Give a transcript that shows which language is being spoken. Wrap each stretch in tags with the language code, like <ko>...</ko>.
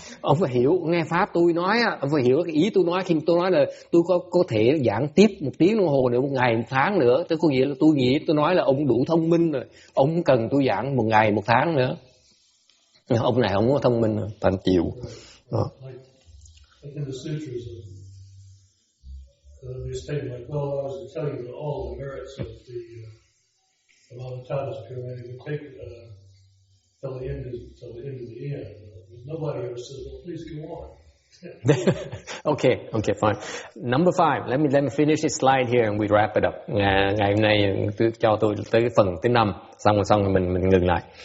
<vi>Ông phải hiểu, nghe pháp tôi nói, ông phải hiểu cái ý tôi nói. Khi tôi nói là tôi có thể giảng tiếp 1 tiếng đồng hồ nữa, 1 ngày, 1 tháng nữa. Tôi có nghĩa là tôi nói là ông đủ thông minh rồi. Ông cần tôi giảng 1 ngày, 1 tháng nữa. Ông này không có thông minh, toàn chịu.</vi> <en>Like in the sutras, there's statement like, well, I was telling you all the merits of the Mountain's pyramid. You take it till the end of the end. Nobody ever says, well, please go on. Okay, fine. Number 5. Let me finish this slide here and we wrap it up.</en> <vi>Ngày hôm nay cho tôi tới cái phần thứ 5, xong rồi mình ngừng lại.</vi>